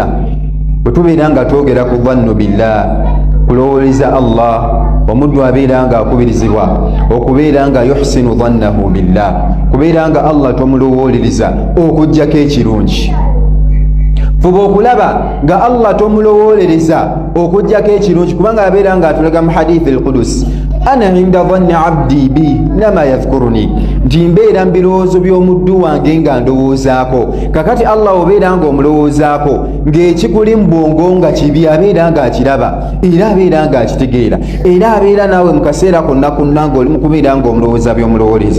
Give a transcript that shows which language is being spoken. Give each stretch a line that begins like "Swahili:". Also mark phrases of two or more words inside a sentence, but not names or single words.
Ganda: Bwe tubeera nga twogera ku
Arabic: ظن بالله,
Ganda: kulowooleza Allah, omuddu abeera nga akubirizibwa okubeera nga
Arabic: يحسن ظنه بالله,
Ganda: kubeera nga Allah tomulowooleza okujjako ekirungi. Fuba okulaba nga Allah tomulowooleza okujjako ekirungi, kubanga abeera nga atulaga mu hadithi al-Qudus,
Arabic: أنا عند ظن عبدي بي لما يذكرني,
Ganda: nti mbeera mu birowoozo by'omuddu wange nga ndowoozaako. Kakati Allah obeera nga omulowoozaako ng'ekikuli mu bwongo nga kibi, abeera nga akiraba era abeera nga akitegeera, era abeera naawe mu kaseera konna konna ng'oli mu kubeera nga omulowooza by'omulowooleza.